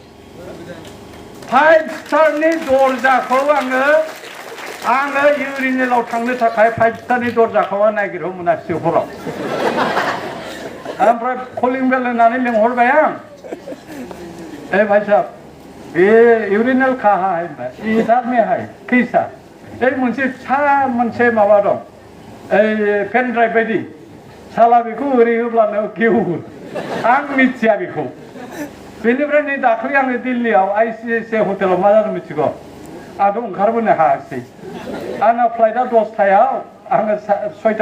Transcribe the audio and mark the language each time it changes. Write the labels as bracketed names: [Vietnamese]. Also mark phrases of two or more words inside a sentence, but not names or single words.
[Bodo] 5 स्टारनि दरजाखौ आङो इउरिनेलाव थांनो थाखाय 5 स्टारनि दरजाखौ नागिरनो मोनाखिसै हराव ओमफ्राय कलिं बेल होनानै लिंहरबाय आं [Hindi] ए भाई साहब ये यूरिनल कहाँ है इधर में है कैसा [Bodo] ए मोनसे माबा दं [English] pen drive [Bodo] बायदि साला बेखौ ओरै होब्लानो गेवो आं मिथिया बेखौ बेनिफ्राय नै दाख्लै आङो दिल्लीयाव आइसिएसए हटेलाव मा जादों मिथिगौ आंथ' ओंखारबोनो हायासै आंना फ्लाइटआ 10टायाव आङो 6टायाव